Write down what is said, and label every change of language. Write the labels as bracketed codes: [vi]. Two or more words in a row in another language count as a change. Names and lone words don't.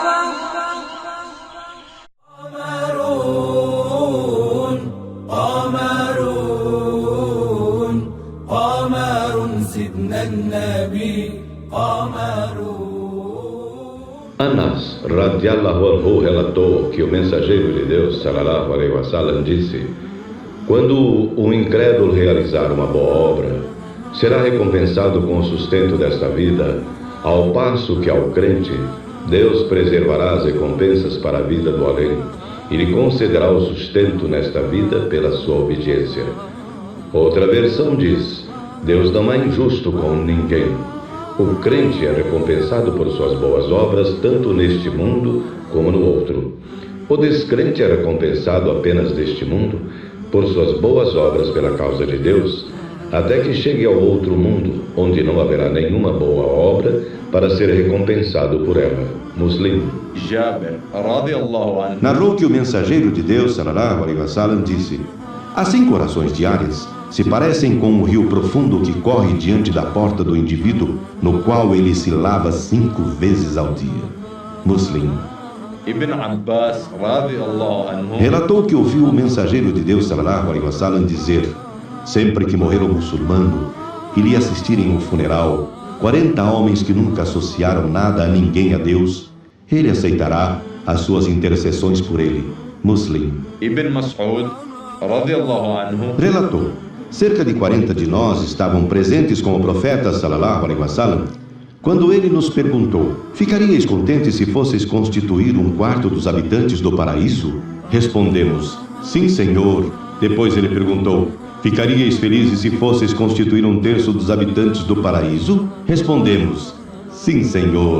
[ar] قمرون قمرون قمر سيدنا النبي قمرون. Anas, رضي الله عنه, [pt] relatou que o mensageiro de Deus, [ar] صلى الله عليه وسلم, [pt] disse: quando o incrédulo realizar uma boa obra, será recompensado com o sustento desta vida, ao passo que ao crente, Deus preservará as recompensas para a vida do além e lhe concederá o sustento nesta vida pela sua obediência. Outra versão diz: Deus não é injusto com ninguém. O crente é recompensado por suas boas obras, tanto neste mundo como no outro. O descrente é recompensado apenas neste mundo por suas boas obras pela causa de Deus, até que chegue ao outro mundo, onde não haverá nenhuma boa obra para ser recompensado por ela. Muslim. [ar] Jabir, رضي الله عنه, [pt] Narrou que o mensageiro de Deus, [ar] صلى الله عليه وسلم, [pt] disse: as 5 orações diárias se parecem com um rio profundo que corre diante da porta do indivíduo, no qual ele se lava 5 vezes ao dia. Muslim. [ar] Ibn Abbas, رضي الله عنه, [pt] Relatou que ouviu o mensageiro de Deus, [ar] صلى الله عليه وسلم, [pt] dizer: sempre que morrer um muçulmano e lhe assistirem um funeral, 40 homens que nunca associaram nada a ninguém a Deus, ele aceitará as suas intercessões por ele. Muslim. [ar] Ibn Mas'ud, رضي الله عنه, [pt] Relatou: cerca de 40 de nós estavam presentes com o profeta, [ar] صلى الله عليه وسلم, [pt] quando ele nos perguntou: ficaríeis contentes se fosseis constituir um quarto dos habitantes do paraíso? Respondemos: sim, Senhor. Depois ele perguntou: ficaríeis felizes se fosseis constituir 1/3 dos habitantes do paraíso? Respondemos: sim, Senhor.